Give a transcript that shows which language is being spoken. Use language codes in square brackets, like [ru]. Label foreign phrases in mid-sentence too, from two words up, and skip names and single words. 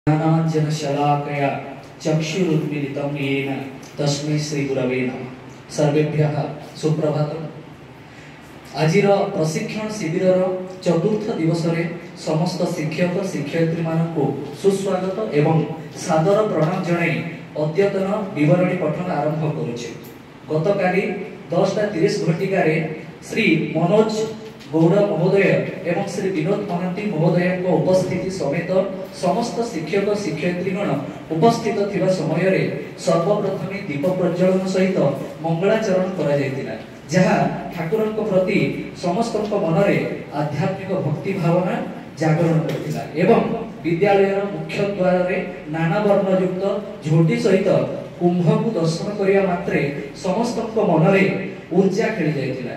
[sa] ज्ञानाञ्जनशलाकया चक्षुरुन्मीलितं येन तस्मै श्रीगुरवे नमः। सर्वेभ्यः सुप्रभातम्। [or] ଆଜିର ପ୍ରଶିକ୍ଷଣ ଶିବିର ଚତୁର୍ଥ ଦିବସ ରେ ସମସ୍ତ ଶିକ୍ଷକ ଶିକ୍ଷୟିତ୍ରୀ ମାନଙ୍କୁ ସୁସ୍ୱାଗତ ଏବଂ ସାଦର ପ୍ରଣାମ ଜଣାଇ ଅଦ୍ୟତନ ବିବରଣୀ ପଠନ ଆରମ୍ଭ କରୁଛି। ଗତକାଲି 10:30 ଘଟିକା ରେ ଶ୍ରୀ ମନୋଜ ଗୌଡ଼ ମହୋଦୟ ଏବଂ ଶ୍ରୀ ବିନୋଦ ମହାନ୍ତି ମହୋଦୟ ଉପସ୍ଥିତି ସମେତ ସମସ୍ତ ଶିକ୍ଷକ ଶିକ୍ଷୟିତ୍ରୀଗଣ ଉପସ୍ଥିତ ଥିବା ସମୟ ରେ ସର୍ବପ୍ରଥମେ ଦୀପ ପ୍ରଜ୍ୱଳନ ସହିତ ମଙ୍ଗଳାଚରଣ କରା ଯାଇଥିଲା, ଯାହା ଠାକୁରଙ୍କ ପ୍ରତି ସମସ୍ତ ମନ ରେ ଆଧ୍ୟାତ୍ମିକ ଭକ୍ତି ଭାବନା ଜାଗରଣ କରିଥିଲା ଏବଂ ବିଦ୍ୟାଳୟ ମୁଖ୍ୟ ଦ୍ୱାର ରେ ନାନା ବର୍ଣ୍ଣଯୁକ୍ତ ଝୋଟି ସହିତ କୁମ୍ଭ କୁ ଦର୍ଶନ କରିବା ମାତ୍ରେ ସମସ୍ତ ମନ ରେ ଉର୍ଜା ଖେଳି ଯାଇଥିଲା।